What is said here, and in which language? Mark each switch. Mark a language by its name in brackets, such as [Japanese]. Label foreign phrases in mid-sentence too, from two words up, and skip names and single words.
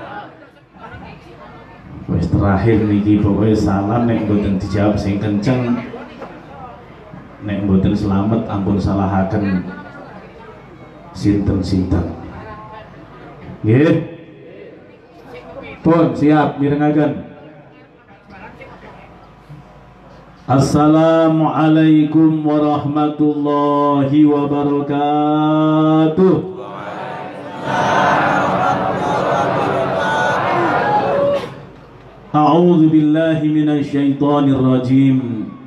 [Javanese] Wis terakhir niki pokoknya salam nek mboten dijawab sing kenceng, nek mboten selamat ampun salahaken sinten-sinten. Nggih. Pun siap mirengaken. [Arabic] السلام عليكم ورحمة الله وبركاته. أعوذ بالله من الشيطان الرجيم.